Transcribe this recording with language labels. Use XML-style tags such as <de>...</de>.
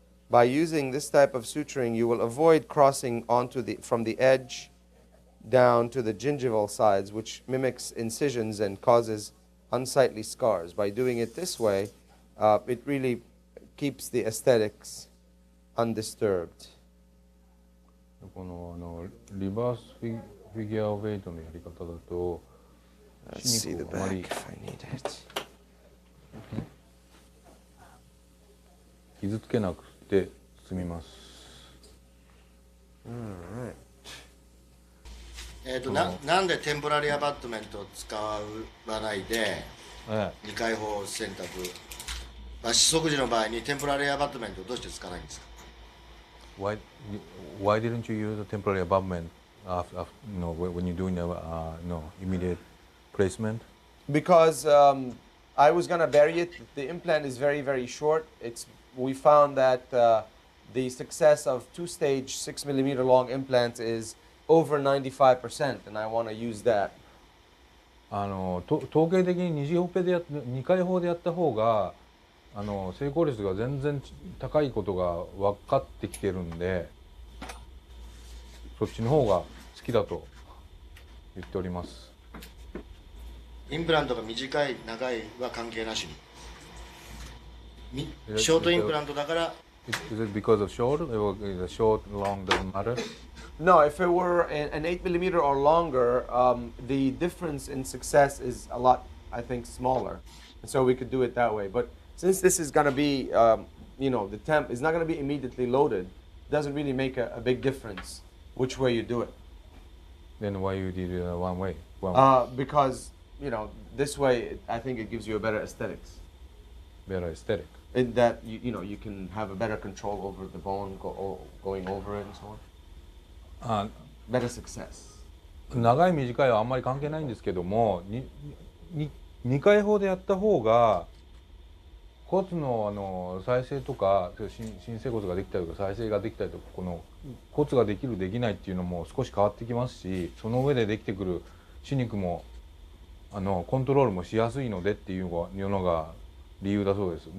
<en>by using this type of suturing, you will avoid crossing from the edge down to the gingival sides, which mimics incisions and causes unsightly scars. By doing it this way, it really keeps the aesthetics undisturbed.</en> <ja>このリバースフィギュアウェイトのやり方だと</ja> <en>Let's see the back if I need it.</en> <ja>傷つけなくて済みます。</ja> <en>All right.</en> <ja>なんでテンポラリーアバットメントを使わないで2回法選択、まあ、四足時の場合にテンポラリーアバットメントをどうして使わないんですか？</ja> <en>Why didn't you use a temporary abutment after, when you're doing immediate placement? Because I was going to bury it. The implant is very, very short. We found that the success of two-stage 6mm long implants is over 95%, and I want to use that.</en> <ja>統計的に2回法でやった方が成功率が全然高いことが分かってきてるんで、そっちの方が好きだと言っております。インプラントが短い長いは関係なしに、ショートインプラントだから。</ja> <en>Is it because of short? The short, long doesn't matter? No, if it were an 8mm or longer, the difference in success is a lot, I think, smaller. And so we could do it that way. But since this is going to be, the temp is not going to be immediately loaded, it doesn't really make a big difference which way you do it. Then why you did it one way? Because, this way, I think it gives you a better aesthetics. Better aesthetic. In that, you can have a better control over the bone going over it and so on. Better success.</en> <ja>長い短いはあんまり関係ないんですけども、2回法でやった方が骨の再生とか新生骨ができたりとか再生ができたりとか、この骨ができるできないっていうのも少し変わってきますし、その上でできてくる歯肉もコントロールもしやすいのでっていうのが理由だそうです。</ja>